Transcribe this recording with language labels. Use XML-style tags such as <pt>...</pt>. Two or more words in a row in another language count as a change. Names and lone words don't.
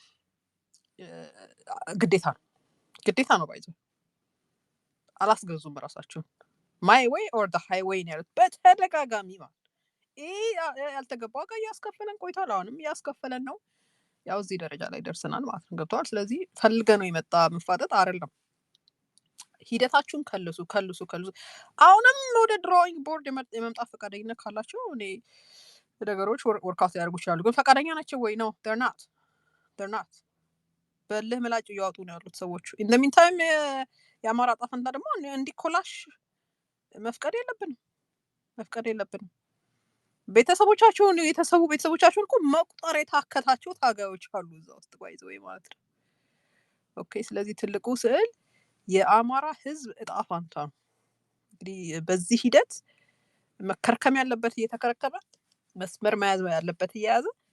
<am>ግዴታ ነው ባይዙ አላስገዙም ራሳቸውን</am> <en>my way or the highway</en> <am>ነው በተደጋጋሚ ማለት ያልተገባው ጋር ያስከፈለን ቆይቷል አሁንም ያስከፈለን ነው ያው እዚህ ደረጃ ላይ ደርሰናል ማለት ነው ገብቷል ስለዚህ ፈልገነው የመጣ መፋጠጥ አይደለም ሂደታችሁን ከልሱ አሁንም ወደ</am> <en>drawing board</en> <am>የመምጣት ፈቃደኝነት ካላችሁ እኔ ነገሮች ወርካውት ያደርጉ ይችላሉ ግን ፈቃደኛ ናቸው ወይ ነው</am> <en>they're not</en> <am>በልህ ምላጭ እያወጡ ነው ያሉት ሰዎች</am> <en>in the meantime</en> <am>የአማራ ጣፈንታ ደግሞ እንዲኮላሽ መፍቀድ የለብንም ቤተሰቦቻቸውን እኮ መቁጠር የታከታቸው ታጋዮች አሉ እዛ ውስጥ ባይዘው ማለት ነው ኦኬ ስለዚህ ትልቁ ስዕል የአማራ ህዝብ እጣ ፋንታ ነው እንግዲህ በዚህ ሂደት መከርከም ያለበት እየተከረከመ መስመር መያዝ ያለበት እየያዘ</am>